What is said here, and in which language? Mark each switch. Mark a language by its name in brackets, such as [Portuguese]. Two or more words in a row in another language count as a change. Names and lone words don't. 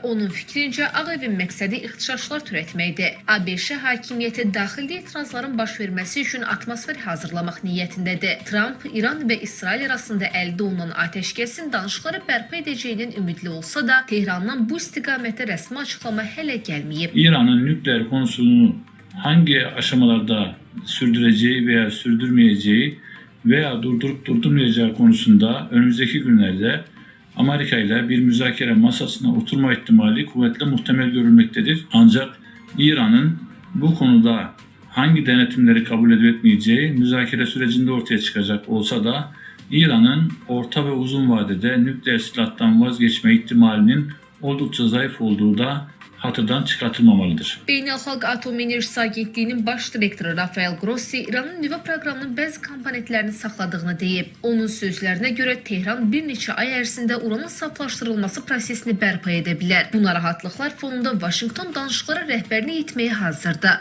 [Azerbaijani] Onun fikrincə Ağ Evin məqsədi ixtişaşlar törətməkdir. ABŞ hakimiyyəti daxili etirazların baş verməsi üçün atmosfer hazırlamaq niyyətindədir. Trump İran və İsrail arasında əldə olunan atəşkəsin danışıqları bərpa edəcəyindən ümidli olsa da, Tehrandan bu istiqamətdə rəsmi açıqlama hələ gəlməyib. [Turkish] İranın nükleer konusunu hangi aşamalarda sürdüreceği veya sürdürmeyeceği veya durdurup durdurmayacağı konusunda önümüzdeki günlerde Amerika ile bir müzakere masasına oturma ihtimali kuvvetle muhtemel görülmektedir. Ancak İran'ın bu konuda hangi denetimleri kabul edip etmeyeceği müzakere sürecinde ortaya çıkacak olsa da İran'ın orta ve uzun vadede nükleer silahtan vazgeçme ihtimalinin oldukça zayıf olduğu da hatırdan çıxartılmamalıdır. [Azerbaijani] Beynəlxalq Atom Enerjisi Agentliyinin baş direktoru Rafael Grossi İranın nüvə proqramının bəzi komponentlərini saxladığını deyib. Onun sözlərinə görə Tehran bir neçə ay ərzində uranın saflaşdırılması prosesini bərpa edə bilər. Bu narahatlıqlar fonunda Vaşinqton danışıqlara rəhbərini etməyə hazırdır.